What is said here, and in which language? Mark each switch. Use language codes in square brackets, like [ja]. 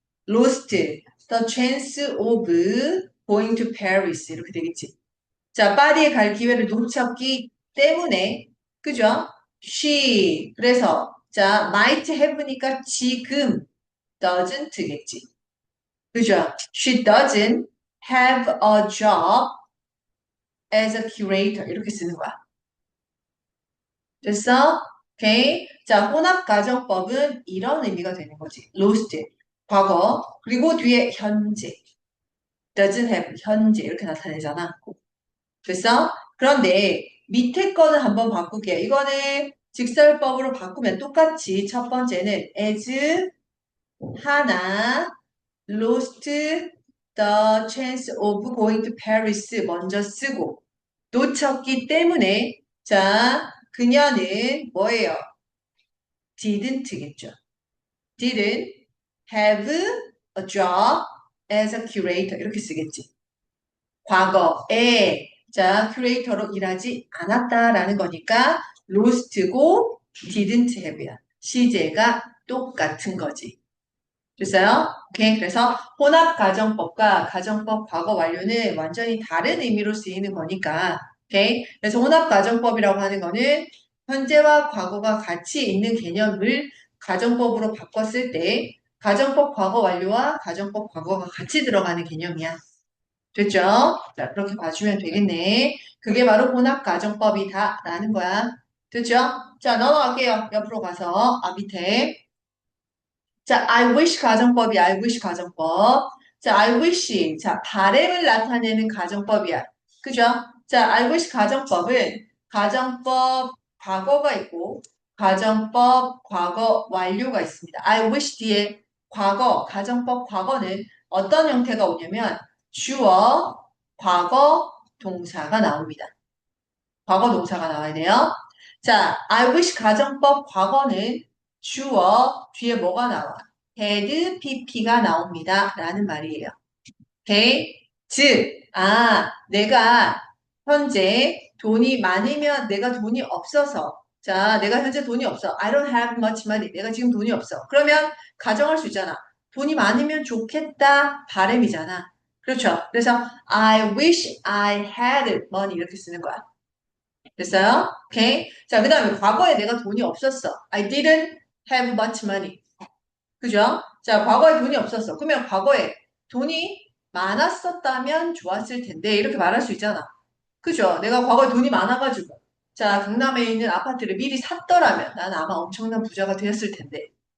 [en] lost the chance of going to Paris. [ko] 이렇게 되겠지. 자, 파리에 갈 기회를 놓쳤기 때문에, 그죠? she. 그래서, 자, might have니까 지금 doesn't겠지. 그죠? [en] She doesn't have a job as a curator. [ko] 이렇게 쓰는 거야. 됐어? 오케이. 자, 혼합가정법은 이런 의미가 되는 거지. lost, 과거. 그리고 뒤에 현재. [en] doesn't have, 현재. [ko] 이렇게 나타내잖아. 됐어? 그런데 밑에 거는 한번 바꿀게요. 이거는 직설법으로 바꾸면 똑같이 첫 번째는 [en] as 하나 lost the chance of going to Paris [ko] 먼저 쓰고 놓쳤기 때문에 자 그녀는 뭐예요? didn't겠죠. [en] didn't have a job as a curator 이렇게 쓰겠지. [ko] 과거에 자 큐레이터로 일하지 않았다라는 거니까 lost고 [en] didn't have [ko] 야. 시제가 똑같은 거지. 됐어요? 오케이. 그래서 혼합가정법과 가정법 과거 완료는 완전히 다른 의미로 쓰이는 거니까. 오케이. 그래서 혼합가정법이라고 하는 거는 현재와 과거가 같이 있는 개념을 가정법으로 바꿨을 때 가정법 과거 완료와 가정법 과거가 같이 들어가는 개념이야. 됐죠? 자, 그렇게 봐주면 되겠네. 그게 바로 혼합가정법이다라는 거야. 됐죠? 자, 넘어갈게요. 옆으로 가서, 밑에. [en] 자, I wish 가정법이 I wish 가정법. 자, I wish. [ko] 자, 바램을 나타내는 가정법이야. 그죠? 자, I wish 가정법은 가정법 과거가 있고 가정법 과거 완료가 있습니다. I wish 뒤에 과거, 가정법 과거는 어떤 형태가 오냐면 주어, 과거, 동사가 나옵니다. 과거 동사가 나와야 돼요. 자, I wish 가정법 과거는 주어 뒤에 뭐가 나와? had pp가 나옵니다. 라는 말이에요. 오케이? 즉, 내가 현재 돈이 많으면 내가 돈이 없어서. [en] 자, 내가 현재 돈이 없어. I don't have much money. [ko] 내가 지금 돈이 없어. 그러면 가정할 수 있잖아. 돈이 많으면 좋겠다. 바람이잖아. 그렇죠? [en] 그래서 I wish I had money 이렇게 쓰는 거야. [ko] 됐어요? 오케이? 자, 그 다음에 과거에 내가 돈이 없었어. [en] I didn't have much money. 그죠? [ko] 자, 과거에 돈이 없었어. 그러면 과거에 돈이 많았었다면 좋았을 텐데 이렇게 말할 수 있잖아. 그죠? 내가 과거에 돈이 많아가지고 자, 강남에 있는 아파트를 미리 샀더라면 난 아마 엄청난 부자가 되었을 텐데.